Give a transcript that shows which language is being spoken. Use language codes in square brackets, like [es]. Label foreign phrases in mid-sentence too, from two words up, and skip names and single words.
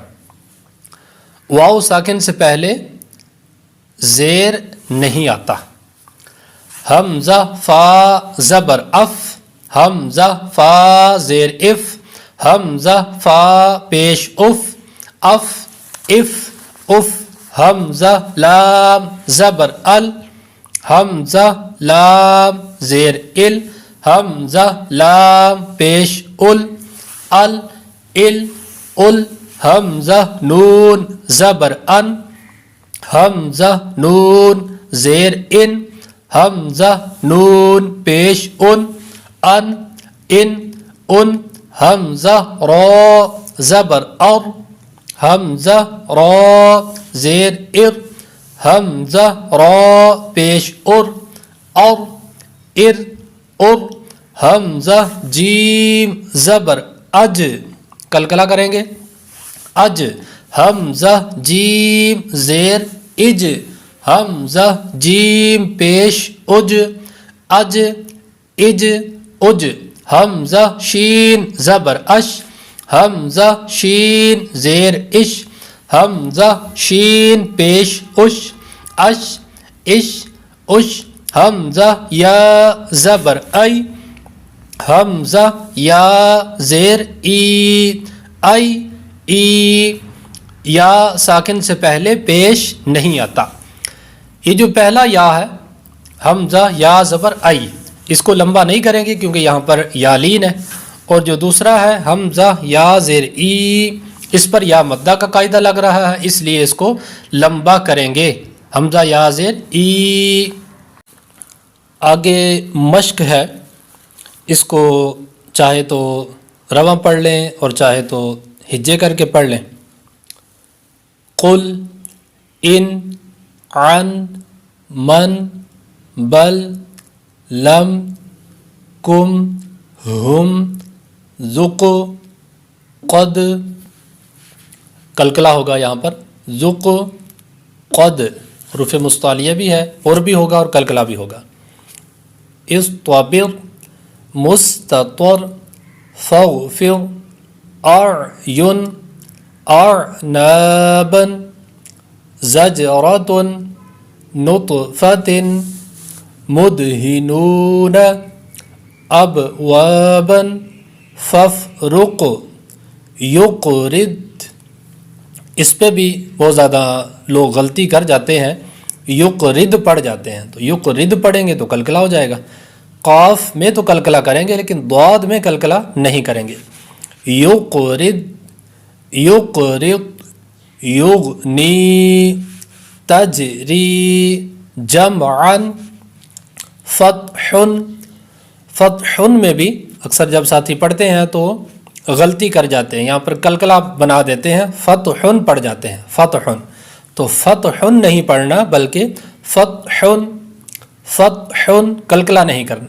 [ur] واو ساکن سے پہلے زیر نہیں آتا، حمزہ فا زبر اف حمزہ فا زیر اف حمزہ فا پیش اف اف اف اف حمزہ لام زبر ال حمزہ لام زیر ال حمزہ لام پیش ال ال حمزہ نون زبر ان حمزہ نون زیر ان حمزہ نون پیش ان حمزہ را زبر ار حمزہ را زیر ار حمزہ را پیش ار حمزہ جیم زبر اج کلکلا کریں گے اج حمزہ جیم زیر اج حمزہ جیم پیش اج اج حمزہ شین زبر اش حمزہ شین زیر اش حمزہ شین پیش اش حمزہ یا زبر ای حمزہ یا زیر ای یا ساکن سے پہلے پیش نہیں آتا۔ یہ جو پہلا یا ہے حمزہ یا زبر ای، اس کو لمبا نہیں کریں گے کیونکہ یہاں پر یا لین ہے، اور جو دوسرا ہے حمزہ یا زیر ای، اس پر یا مدہ کا قاعدہ لگ رہا ہے، اس لیے اس کو لمبا کریں گے، حمزہ یا زیر ای۔ آگے مشق ہے، اس کو چاہے تو رواں پڑھ لیں اور چاہے تو ہجے کر کے پڑھ لیں۔ [ar] قل ان عن من بل لم کم ہم ذق قد [ur] کلکلا ہوگا یہاں پر ذق قد حروف مستعلیہ بھی ہے اور بھی ہوگا اور کلکلا بھی ہوگا۔ [ar] اصطبر مستطر فاغفر اعین اعنابا زجرة نطفة مدهنون ابوابا فافرق یقرد، [ur] اس پہ بھی بہت زیادہ لوگ غلطی کر جاتے ہیں، یقرد پڑھ جاتے ہیں، تو یقرد پڑھیں گے تو کلکلا ہو جائے گا، قاف میں تو کلکلا کریں گے لیکن ضاد میں کلکلا نہیں کریں گے۔ [ar] یقرد یغنی تجری جمعا [ur] فتح میں بھی اکثر جب ساتھی پڑھتے ہیں تو غلطی کر جاتے ہیں، یہاں پر کلکلا بنا دیتے ہیں، فتح پڑھ جاتے ہیں، فتح، تو فتح نہیں پڑھنا بلکہ فتح کلکلا نہیں کرنا۔